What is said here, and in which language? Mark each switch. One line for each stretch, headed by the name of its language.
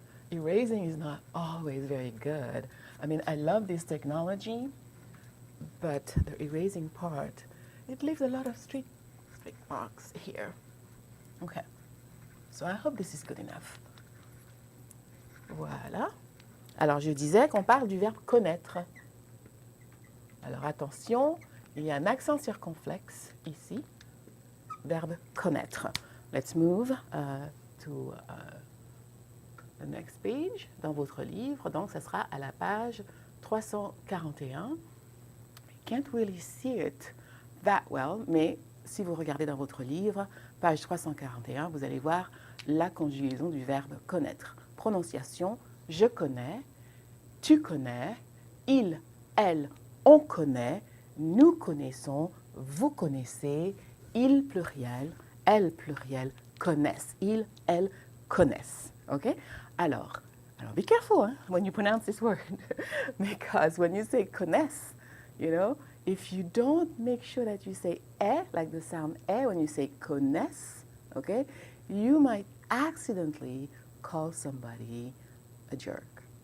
English: Erasing is not always very good. I mean, I love this technology, but the erasing part, it leaves a lot of street marks here. Okay, so I hope this is good enough.
French: Voilà. Alors, je disais qu'on parle du verbe connaître. Alors, attention, il y a un accent circonflexe ici. Verbe connaître.
English: Let's move to the next page
French: dans votre livre. Donc, ce sera à la page 341.
English: I can't really see it that well,
French: mais si vous regardez dans votre livre, page 341, vous allez voir la conjugaison du verbe connaître. Prononciation, je connais, tu connais, il, elle, on connaît, nous connaissons, vous connaissez, il pluriel, elles pluriel, connaissent. Ils, elles connaissent. Okay?
English: Alors, be careful when you pronounce this word. Because when you say connaissent, you know, if you don't make sure that you say like the sound when you say connaissent, okay, you might accidentally call somebody a jerk.